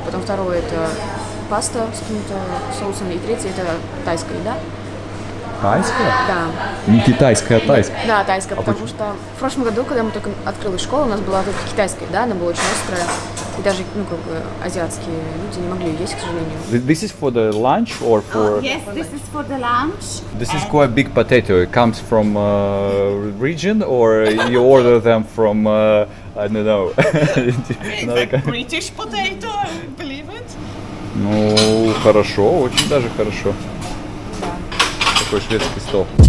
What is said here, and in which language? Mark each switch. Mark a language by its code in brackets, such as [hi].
[ru] Потом второе это паста с каким-то соусом. И третье это тайская еда. Тайская? Да. Не китайская, а тайская. Да, тайская, потому что в прошлом году, когда мы только открылась школа, у нас была только китайская еда, она была очень острая. И даже, азиатские люди не могли ее есть, к сожалению. [en] This is for the lunch or for? Yes, this is for the lunch. This is quite big potato. It comes from region, or you order them from I don't know. British potato, I believe it. [ru] Ну, хорошо, очень даже хорошо. Такой шведский стол.